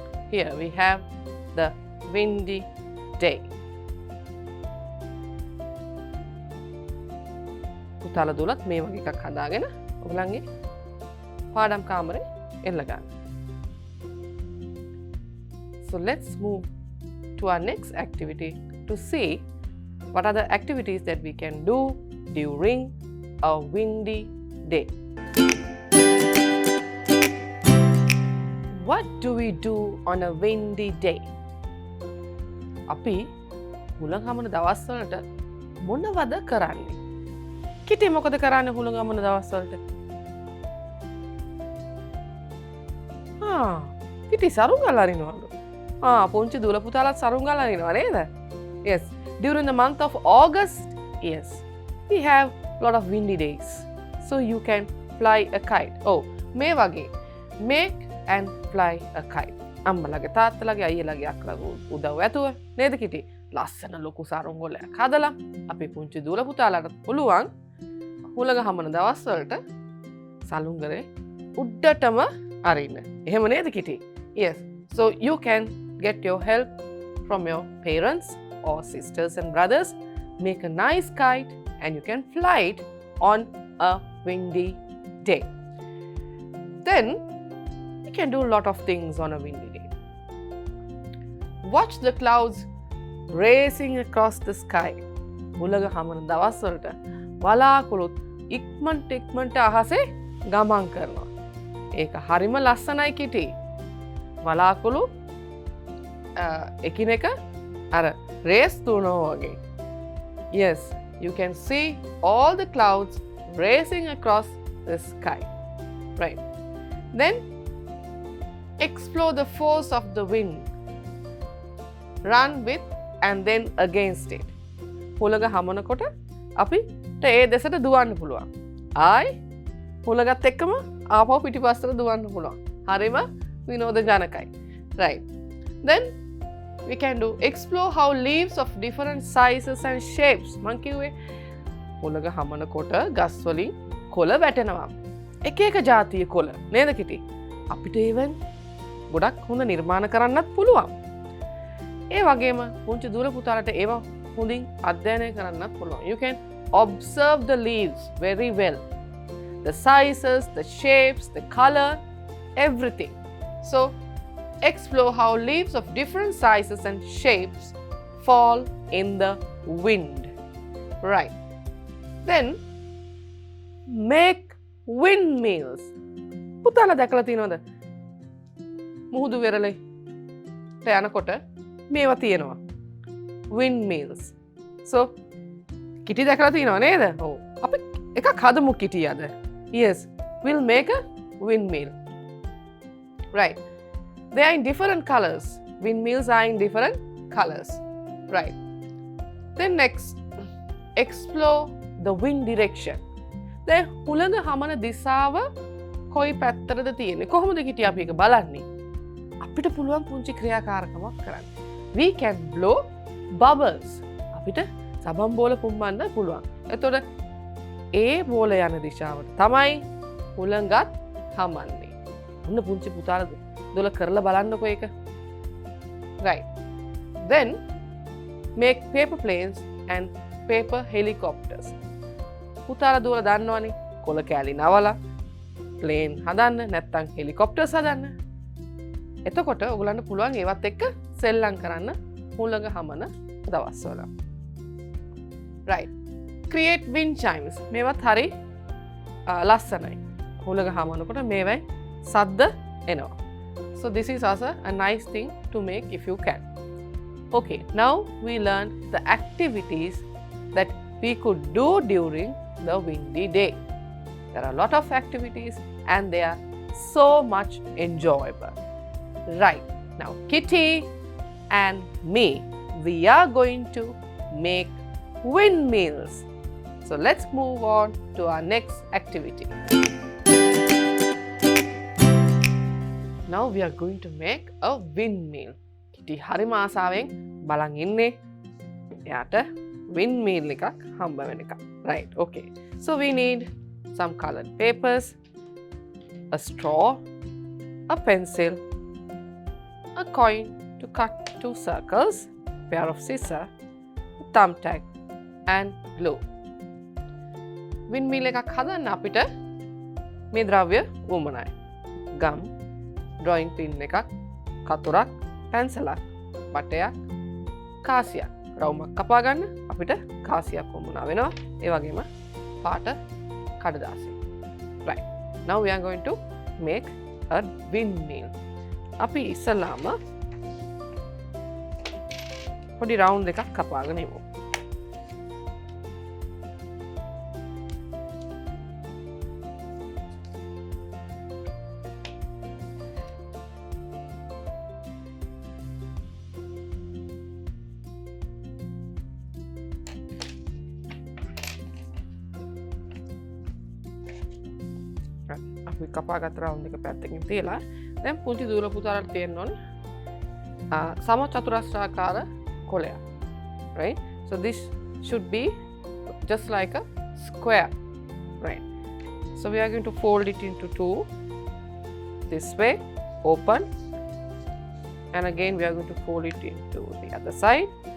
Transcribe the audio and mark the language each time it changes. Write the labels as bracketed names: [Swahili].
[English] Here we have the windy day. [Sinhala] පුතාලා දුලත් මේ වගේ එකක් හදාගෙන ඔයගලන්ගේ පාඩම් කාමරේ එල්ල ගන්න. [English] So let's move to our next activity to see what are the activities that we can do during a windy day. What do we do on a windy day? [Sinhala] අපි හුළං හමන දවස්වලට මොනවද කරන්නේ? කිටි මොකද කරන්නේ හුළං හමන දවස්වලට? කිටි සරුංගල් අරිනවලු. පුංචි දුල පුතාලත් සරුංගල් අරිනවා නේද? Yes. [English] During the month of August, yes, we have lot of windy days. So you can fly a kite. [Sinhala] මේ වගේ [English] make and fly a kite. [Sinhala] අම්මලගේ තාත්තලගේ අයියලගේ අක්කලගේ උදව් ඇතුව නේද කිටි? ලස්සන ලොකු සරුංගලයක් හදලා අපේ පුංචි දුල පුතාලාට පුළුවන් හුළඟ හමන දවස්වලට සලුංගරේ උඩටම අරින්න. එහෙම නේද කිටි? Yes. [English] So you can get your help from your parents or sisters and brothers. Make a nice kite and you can fly it on a windy day. Then can do a lot of things on a windy day. Watch the clouds racing across the sky. [Sinhala] මුලග හමන දවස්වලට වලාකුළුත් ඉක්මනට අහසේ ගමන් කරනවා. ඒක හරිම ලස්සනයි කිටි. වලාකුළු එකිනෙක අර raise දුවනවා වගේ. [English] Yes, you can see all the clouds racing across the sky. Right. Then explore the force of the wind. Run with and then against it. [Sinhala] හුලඟ හමනකොට අපිට ඒ දෙසට දුවන්න පුළුවන්. ආයි හුලඟත් එක්කම ආපහු පිටිපස්සට දුවන්න පුළුවන්. හරිම විනෝදජනකයි. Right. [English] Then we can do explore how leaves of different sizes and shapes. [Sinhala] මං කිව්වේ හුලඟ හමනකොට ගස් වලින් කොළ වැටෙනවා. එක එක ජාතිය කොළ නේද කිටි? අපිට ඒවෙන් ගොඩක් හොඳ නිර්මාණ කරන්නත් පුළුවන්. ඒ වගේම පුංචි දුර පුතාලට ඒවා හොඳින් අධ්‍යයනය කරන්නත් පුළුවන්. [English] You can observe the leaves very well. The sizes, the shapes, the color, everything. So, explore how leaves of different sizes and shapes fall in the wind. Right. Then, make windmills. [Sinhala] පුතාලා දැකලා තියෙනවද? මුහුදු වෙරළේ යනකොට මේවා තියෙනවා. Windmills. So, කිටි දැකලා තියෙනව නේද? ඔව්. අපි එකක් හදමු කිටි අද. [English] Yes, we'll make a windmill. Right. They are in different colors. Windmills are in different colors. Right. Then next, explore the wind direction. [Sinhala] දැන් හුළඟ හමන දිශාව කොයි පැත්තටද තියෙන්නේ? කොහොමද කිටි අපි ඒක බලන්නේ? අපිට පුළුවන් පුංචි ක්‍රියාකාරකමක් කරන්න. [English] We can blow bubbles. [Sinhala] අපිට සබන් බෝල පුම්බන්න පුළුවන්. එතකොට ඒ බෝල යන දිශාවට තමයි හුළඟත් හමන්නේ. ඔන්න පුංචි පුතාලා දොල කරලා බලන්නකෝ ඒක. [English] Right. Then make paper planes and paper helicopters. [Sinhala] පුතාලා දුවලා දන්නවනේ කොළ කෑලි නවලා ප්ලේන් හදන්න නැත්නම් හෙලිකොප්ටර්ස් හදන්න. එතකොට ඔයගලන්ට පුළුවන් ඒවත් එක්ක සෙල්ලම් කරන්න හුළඟ හමන දවස්වල. [English] Right. Create wind chimes. [Sinhala] මේවත් හරි ලස්සනයි. හුළඟ හමනකොට මේවයි සද්ද එනවා. [English] So this is also a nice thing to make if you can. Okay, now we learned the activities that we could do during the windy day. There are a lot of activities and they are so much enjoyable. Right. Now Kitty and me, we are going to make windmills. So let's move on to our next activity. Now we are going to make a windmill. [Sinhala] Kitty හරිම ආසාවෙන් බලන් ඉන්නේ. එයාට windmill එකක් හම්බ වෙන එක. [English] Right. Okay. So we need some colored papers, a straw, a pencil, a coin to cut 2 circles, pair of scissors, a thumbtack and glue. [Sinhala] windmill එකක් හදන්න අපිට මේ ද්‍රව්‍ය වුමනයි. ගම්, drawing pin එකක්, කතුරක්, පැන්සලක්, බටයක්, කාසියක්. රවුමක් කපා ගන්න අපිට කාසියක් වුමනා වෙනවා. ඒ වගේම පාට කඩදාසි. Right. [English] Now we are going to make a windmill. [Sinhala] අපි ඉස්සලාම පොඩි රවුන්ඩ් එකක් කපාගෙන ඉමු. අපි කපාගත් රවුන්ඩ් එක පැත්තකින් තියලා දැන් පුංචි දූල පුතාලට තියෙන්න ඕනේ සම චතුරස්‍රාකාර කොළයක්. [English] Right? So this should be just like a square. Right? So we are going to fold it into 2 this way, open, and again we are going to fold it into the other side.